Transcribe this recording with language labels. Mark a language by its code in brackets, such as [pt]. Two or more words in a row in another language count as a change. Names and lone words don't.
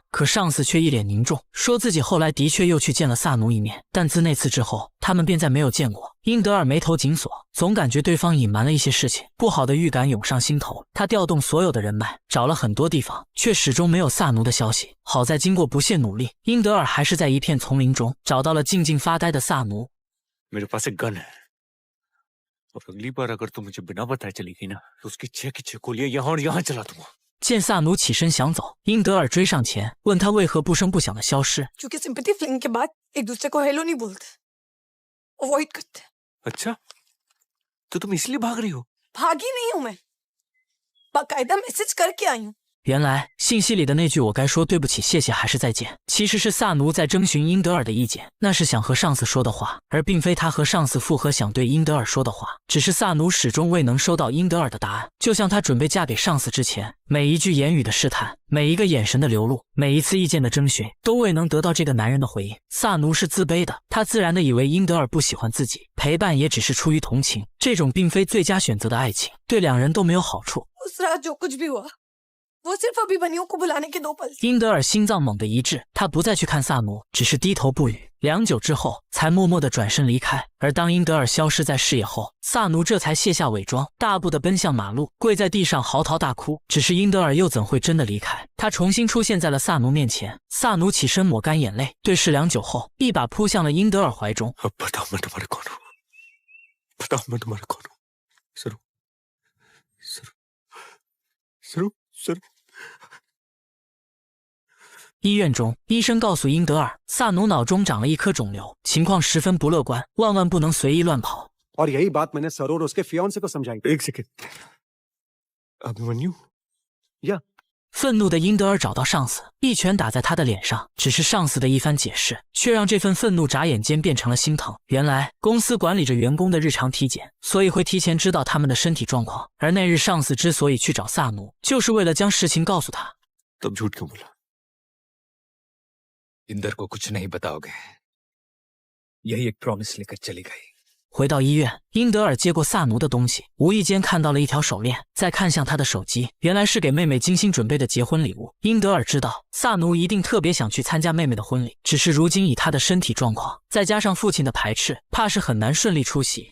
[zh] 可上司却一脸凝重，说自己后来的确又去见了萨奴一面，但自那次之后，他们便再没有见过。英德尔眉头紧锁，总感觉对方隐瞒了一些事情，不好的预感涌上心头。他调动所有的人脉，找了很多地方，却始终没有萨奴的消息。好在经过不懈努力，英德尔还是在一片丛林中找到了静静发呆的萨奴。 [hi] मेरे पास एक गन है और अगली बार अगर तुम मुझे बिना बताए चली गई ना तो उसकी 6 की 6 गोलियां यहाँ और यहाँ चला दूंगा। [zh] 见萨奴起身想走，英德尔追上前，问他为何不声不响的消失。 [hi] क्योंकि [en] sympathy fling [hi] के बाद एक दूसरे को हेलो नहीं बोलते, अवॉइड करते। अच्छा तो तुम इसलिए भाग रही हो? भागी नहीं हूं मैं, बाकायदा मैसेज करके आई हूं। [zh] 原来信息里的那句我该说对不起、谢谢还是再见，其实是萨奴在征询英德尔的意见，那是想和上司说的话，而并非他和上司附和想对英德尔说的话。只是萨奴始终未能收到英德尔的答案，就像他准备嫁给上司之前，每一句言语的试探，每一个眼神的流露，每一次意见的征询，都未能得到这个男人的回应。萨奴是自卑的，他自然的以为英德尔不喜欢自己，陪伴也只是出于同情，这种并非最佳选择的爱情，对两人都没有好处。 [hi] उस रात जो कुछ भी हुआ, वो सिर्फ अभिमन्यु को बुलाने के 2 पल। [zh] 英德尔心脏猛地一滞，他不再去看萨奴，只是低头不语。良久之后，才默默地转身离开。而当英德尔消失在视野后，萨奴这才卸下伪装，大步地奔向马路，跪在地上嚎啕大哭。只是英德尔又怎会真的离开？他重新出现在了萨奴面前。萨奴起身抹干眼泪，对视良久后，一把扑向了英德尔怀中。 [hi] अब बताओ मैं तुम्हारे कौन हूँ? बताओ मैं तुम्हारे कौन हूँ? सरू सरू सरू सरू [zh] 医院中，医生告诉英德尔，萨奴脑中长了一颗肿瘤，情况十分不乐观，万万不能随意乱跑。 [hi] और यही बात मैंने सर और उसके फियांसे को समझाई। एक सेकंड अभिमन्यु या [zh] 愤怒的英德尔找到上司，一拳打在他的脸上。只是上司的一番解释，却让这份愤怒眨眼间变成了心疼。原来公司管理着员工的日常体检，所以会提前知道他们的身体状况。而那日上司之所以去找萨奴，就是为了将事情告诉他。 [hi] तब झूठ क्यों बोला? इंदर को कुछ नहीं बताओगे। यही एक प्रॉमिस लेकर चली गई। [zh] 回到医院，英德尔接过萨奴的东西，无意间看到了一条手链，再看向他的手机，原来是给妹妹精心准备的结婚礼物。英德尔知道萨奴一定特别想去参加妹妹的婚礼，只是如今以他的身体状况，再加上父亲的排斥，怕是很难顺利出席。